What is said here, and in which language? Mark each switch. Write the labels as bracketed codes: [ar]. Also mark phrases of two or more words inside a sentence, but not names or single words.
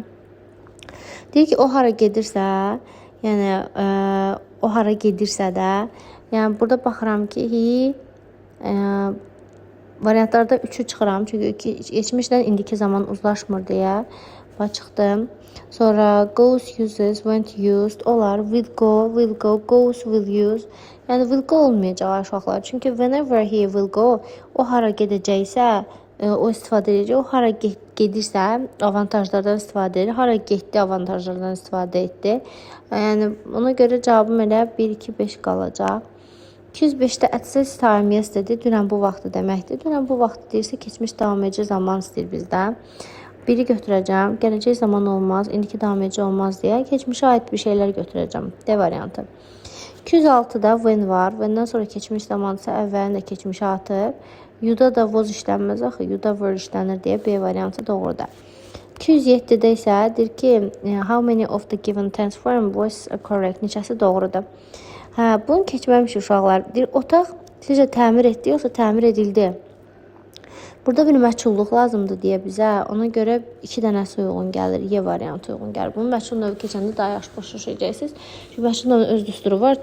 [az] Deyir ki, o hara gedirsə, yəni o hara gedirsə də, yəni burada baxıram ki, variantlarda 3-ü çıxıram, çünki keçmişlə indiki zaman uzlaşmır deyə çıxdım. Sonra [en] goes, uses, went, used [az] olar, [en] will go, goes, will use. [az] Yəni [en] will go [az] olmayacaq uşaqlar. Çünki [en] whenever he will go, [az] o hara gedəcəksə, o istifadə edəcək. O hara gedirsə, avantajlardan istifadə edir. Hara getdi, avantajlardan istifadə etdi. Yəni ona görə cavabım elə 1, 2, 5 qalacaq. 205-də [en] at this time yesterday, [az] dünən bu vaxtı deməkdir. Dünən bu vaxtı deyirsə, keçmiş davam edici zaman istəyir bizdən. 1-i götürəcəm, gələcək zaman olmaz, indiki davam edici olmaz deyə keçmişə aid bir şeylər götürəcəm. D variantı. 206-da when var, when'dən sonra keçmiş zamandırsa əvvəlində keçmişə atır. U-da da was işlənməz axı, U-da were işlənir deyə B variantı doğrudur. 207-də isə deyir ki, [en] how many of the given tense form was correct, [az] neçəsi doğrudur. Bunu keçməmiş uşaqlar. Deyir, otaq sizcə təmir etdi, yoxsa təmir edildi? Burada bir məchulluq lazımdır deyə bizə. Ona görə 2 dənəsi uyğun gəlir. Y variantı uyğun gəlir. Bunun məchul növü keçəndə daha yaxşı başa düşəcəksiniz. Çünki məchul növünün öz düsturu var.